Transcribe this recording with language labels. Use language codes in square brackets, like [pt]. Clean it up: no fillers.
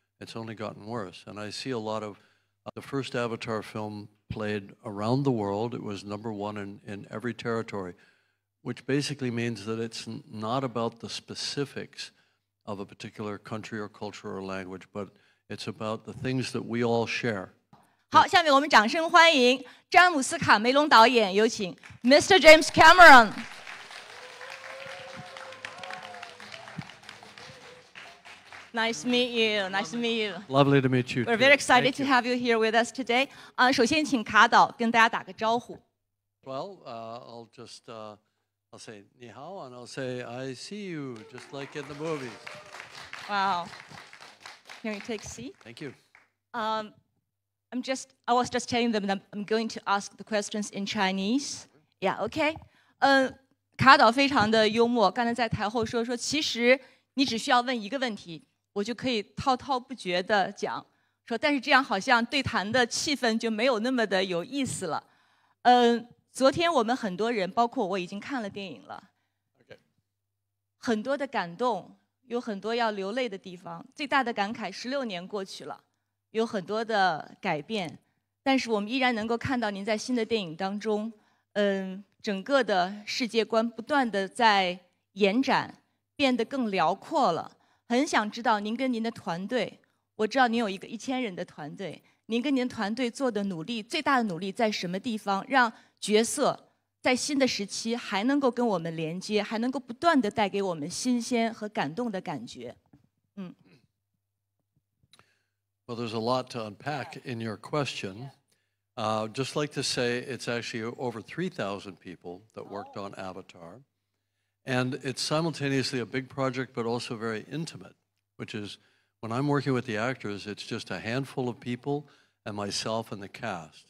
[en] It's only gotten worse. And I see a lot of the first Avatar film played around the world. It was #1 in every territory, which basically means that it's not about the specifics of a particular country or culture or language, but it's about the things that we all share. [zh] 好，下面我们掌声欢迎詹姆斯·卡梅隆导演，有请 Mr. [en] James Cameron。 Nice to meet you. Nice to meet you. Lovely to meet you. We're very excited to have you here with us today. [zh] 首先请卡导跟大家打个招呼。 [en] Well, I'll say 你好 and I'll say I see you, just like in the movies. Wow. Can you take a seat? Thank you. I was just telling them that I'm going to ask the questions in Chinese. Yeah, okay. [zh] 卡导非常的幽默，刚才在台后说，其实你只需要问一个问题，我就可以滔滔不绝的讲。说，但是这样好像对谈的气氛就没有那么的有意思了。昨天我们很多人，包括我已经看了电影了， [en] Okay. [zh] 很多的感动，有很多要流泪的地方。最大的感慨，16年过去了，有很多的改变，但是我们依然能够看到您在新的电影当中，整个的世界观不断的在延展，变得更辽阔了。很想知道您跟您的团队，我知道您有一个1000人的团队，您跟您的团队做的努力，最大的努力在什么地方，让角色在新的时期还能够跟我们连接，还能够不断的带给我们新鲜和感动的感觉。 [en] Well, there's a lot to unpack in your question. Just like to say it's actually over 3,000 people that worked on Avatar. And it's simultaneously a big project, but also very intimate, which is when I'm working with the actors, it's just a handful of people and myself and the cast.